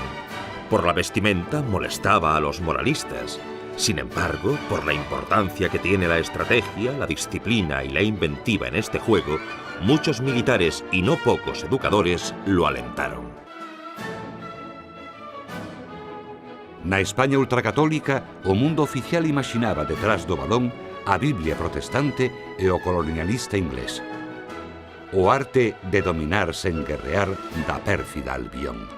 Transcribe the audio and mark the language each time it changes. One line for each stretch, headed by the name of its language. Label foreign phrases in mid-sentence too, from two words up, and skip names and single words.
Spanish: Por la vestimenta molestaba a los moralistas. Sin embargo, por la importancia que tiene la estrategia, la disciplina y la inventiva en este juego, muchos militares y no pocos educadores lo alentaron.
Galician: Na España ultracatólica, o mundo oficial imaginaba detrás do balón a Biblia protestante e o colonialista inglés. O arte de dominar sen guerrear da pérfida Albión.